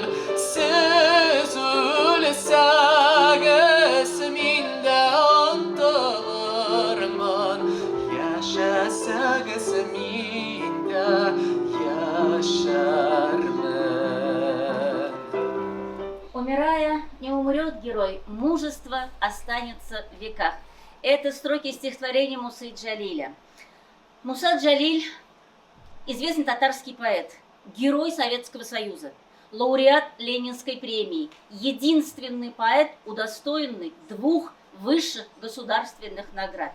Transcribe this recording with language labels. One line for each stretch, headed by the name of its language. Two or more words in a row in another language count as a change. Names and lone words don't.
Tatar: Сез үлсәгез, мин дә онтылырмын, яшәсәгез, мин дә яшәрмен.
Russian: Умирая, не умрет герой, мужество останется в веках. Это строки стихотворения Мусы Джалиля. Муса Джалиль – известный татарский поэт, герой Советского Союза, лауреат Ленинской премии, единственный поэт, удостоенный 2 высших государственных наград.